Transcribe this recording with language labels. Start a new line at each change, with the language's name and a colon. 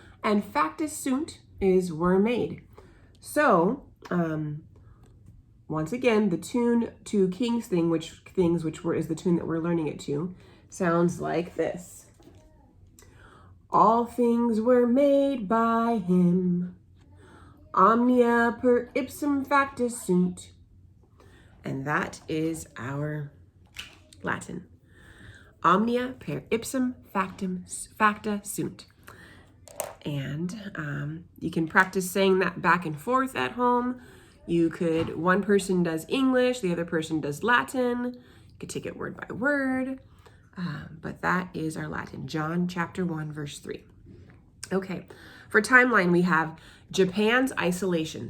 English: And
Latin: factus sunt
English: is were made. So, once again, the tune to King's Thing, which is the tune that we're learning it to, sounds like this. All things were made by him.
Latin: Omnia per ipsum factus sunt.
English: And that is our Latin.
Latin: Omnia per ipsum facta sunt.
English: And you can practice saying that back and forth at home. One person does English, the other person does Latin. You could take it word by word. But that is our Latin. John chapter 1, verse 3. Okay, for timeline, we have Japan's isolation.